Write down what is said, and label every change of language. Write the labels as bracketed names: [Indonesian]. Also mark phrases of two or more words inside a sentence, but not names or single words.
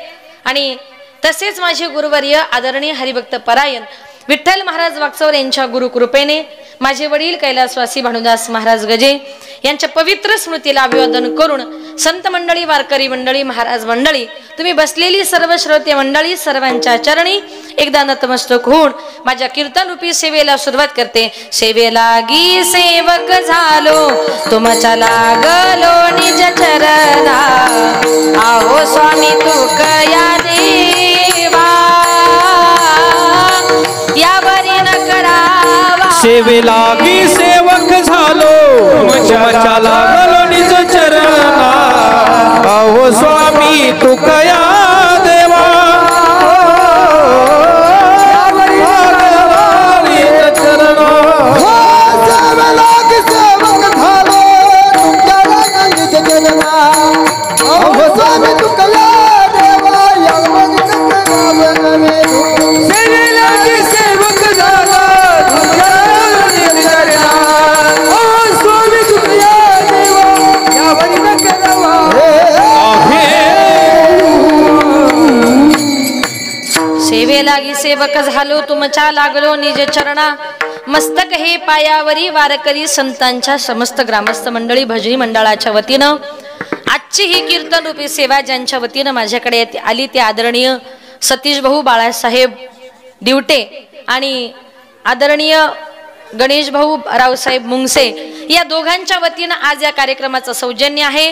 [Marathi] आणि तसेच माझे गुरुवर्य आदरणीय हरिभक्त परायण विठ्ठल महाराज वागचौर यांच्या गुरुकृपेने माझे वडील कैलासवासी भानुदास महाराज गजे यांच्या पवित्र स्मृतीला अभिवादन करून संत मंडळी, वारकरी मंडळी, महाराज मंडळी, तुम्ही बसलेली सर्व श्रोते मंडळी सर्वांच्या चरणी एकदा नतमस्तक होऊन माझ्या कीर्तन रूपी सेवेला सुरुवात करते। सेवेलागी सेवक झालो तुमच्या लागलो निज चरणा, आहो स्वामी तुकया देवा यावरी न करावा। सेवेलागी सेवक झालो तुमच्या लागलो निज चरणा, अहो स्वामी तुकया देवा निज चरणा। सेवेलागी सेवक झालो तुमच्या लागलो निज चरणा, अहो स्वामी तुकया देवा यावरी न करावा। सेवेलागी सेवक झालो तुमच्या लागलो निज चरणा, अहो स्वामी तुकया देवा यावरी न करावा। सेवेलागी सेवक झालो तुमच्या लागलो निज चरणा, मस्तक हे पायावरी वारकरी संतांच्या समस्त ग्रामस्थ मंडळी भजनी मंडळाच्या वतीनं आजची ही कीर्तन रूपी सेवा ज्यांच्या वतीनं माझ्याकडे आली ते आदरणीय सतीश भाऊ बाळासाहेब दिवटे आणि आदरणीय गणेश भाऊ रावसाहेब मुंगसे या दोघांच्या वतीनं आज या कार्यक्रमाचं सौजन्य आहे।